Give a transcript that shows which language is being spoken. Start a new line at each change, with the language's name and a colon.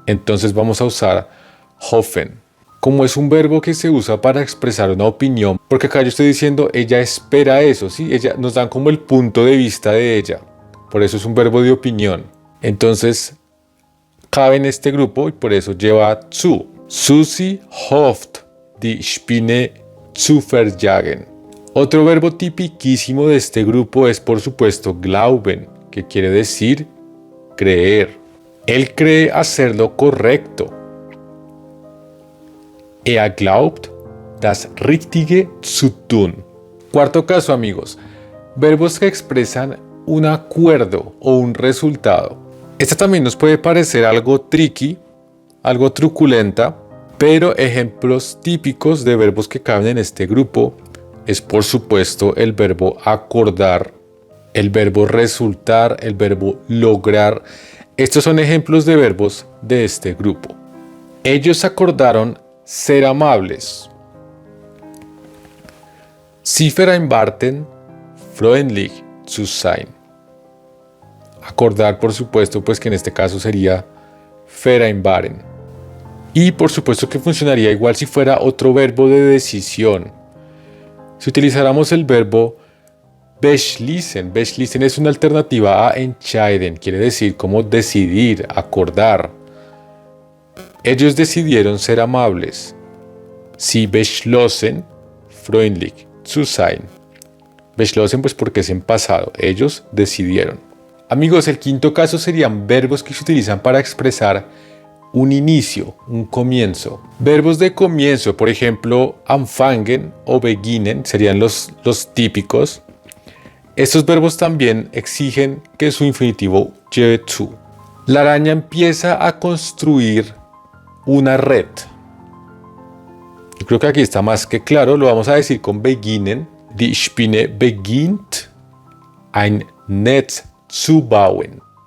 Spanish: Entonces vamos a usar hoffen. Como es un verbo que se usa para expresar una opinión, porque acá yo estoy diciendo ella espera eso, ¿sí? Ella nos dan como el punto de vista de ella. Por eso es un verbo de opinión. Entonces, cabe en este grupo y por eso lleva zu.
German: Susi hofft die Spinne zu verjagen.
Spanish: Otro verbo tipiquísimo de este grupo es por supuesto glauben, que quiere decir creer. Él cree hacer lo correcto.
German: Er glaubt, das Richtige zu tun.
Spanish: Cuarto caso, amigos. Verbos que expresan un acuerdo o un resultado. Esta también nos puede parecer algo tricky, algo truculenta, pero ejemplos típicos de verbos que caben en este grupo es por supuesto el verbo acordar, el verbo resultar, el verbo lograr. Estos son ejemplos de verbos de este grupo. Ellos acordaron ser amables.
German: Sie vereinbarten, freundlich zu sein.
Spanish: Acordar, por supuesto, pues que en este caso sería vereinbaren. Y por supuesto que funcionaría igual si fuera otro verbo de decisión. Si utilizáramos el verbo beschließen, beschließen es una alternativa a entscheiden, quiere decir como decidir, acordar. Ellos decidieron ser amables.
German: Sie beschlossen, freundlich zu sein.
Spanish: Beschlossen pues porque es en pasado, ellos decidieron. Amigos, el quinto caso serían verbos que se utilizan para expresar un inicio, un comienzo. Verbos de comienzo, por ejemplo, anfangen o beginnen serían los típicos. Estos verbos también exigen que su infinitivo lleve zu. La araña empieza a construir una red. Yo creo que aquí está más que claro, lo vamos a decir con beginnen.
German: Die Spinne beginnt ein Netz zu bauen.